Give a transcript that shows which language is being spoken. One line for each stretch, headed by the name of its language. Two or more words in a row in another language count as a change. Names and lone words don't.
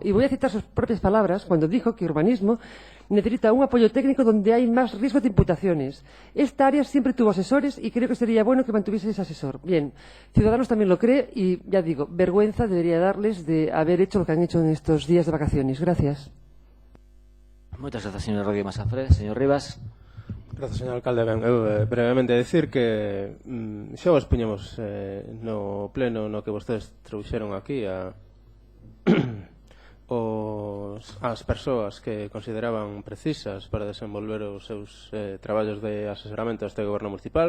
Spanish: Y voy a citar sus propias palabras cuando dijo que urbanismo necesita un apoyo técnico donde hay más riesgo de imputaciones. Esta área siempre tuvo asesores y creo que sería bueno que mantuviese ese asesor. Bien, Ciudadanos también lo cree y, ya digo, vergüenza debería darles de haber hecho lo que han hecho en estos días de vacaciones. Gracias.
Galician: Moitas grazas, señor Rodríguez Masafre. Señor Rivas. Grazas, señor alcalde. Ben, eu brevemente decir que xa os puñemos no pleno no que vostedes trouxeron aquí as persoas que consideraban precisas para desenvolver os seus traballos de asesoramento a este goberno municipal.